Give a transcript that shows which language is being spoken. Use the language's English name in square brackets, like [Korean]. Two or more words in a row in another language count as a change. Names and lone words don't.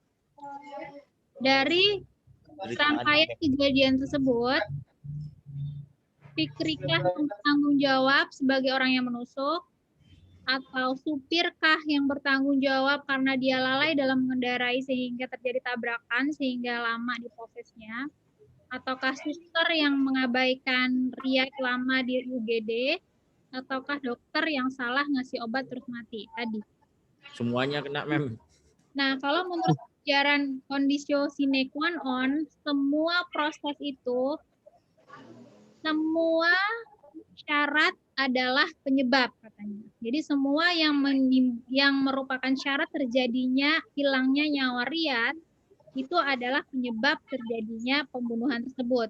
[Indonesian] Dari rangkaian kejadian tersebut, Fikrikah yang bertanggung jawab sebagai orang yang menusuk, atau supirkah yang bertanggung jawab karena dia lalai dalam mengendarai sehingga terjadi tabrakan sehingga lama diprosesnya, ataukah suster yang mengabaikan Riyad lama di UGD, ataukah dokter yang salah ngasih obat terus mati tadi? Semuanya kena, Mem. Nah, kalau menurut ajaran [Latin] conditio sine qua non, [Indonesian] semua proses itu, semua syarat adalah penyebab, katanya. Jadi semua yang merupakan syarat terjadinya hilangnya nyawa Riyad itu adalah penyebab terjadinya pembunuhan tersebut.